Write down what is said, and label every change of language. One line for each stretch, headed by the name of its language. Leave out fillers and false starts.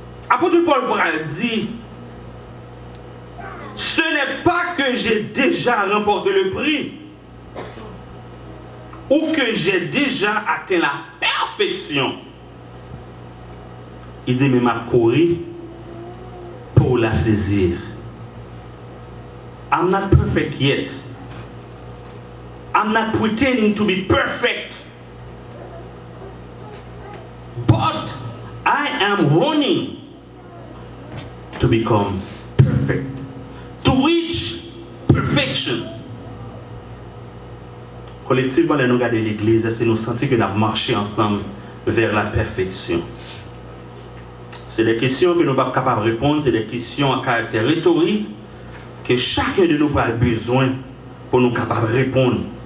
French: Apôtre Paul pourra dire, ce n'est pas que j'ai déjà remporté le prix ou que j'ai déjà atteint la perfection. Il dit, mais m'a couru pour la saisir.
English: I'm not perfect yet. I'm not pretending to be perfect. But I am running to become perfect. To reach perfection.
French: Collectivement, nous regardons l'église et nous sentons que nous avons marché ensemble vers la perfection. C'est des questions que nous ne sommes pas capables de répondre, c'est des questions à caractère rhétorique que chacun de nous a besoin pour nous capables de répondre.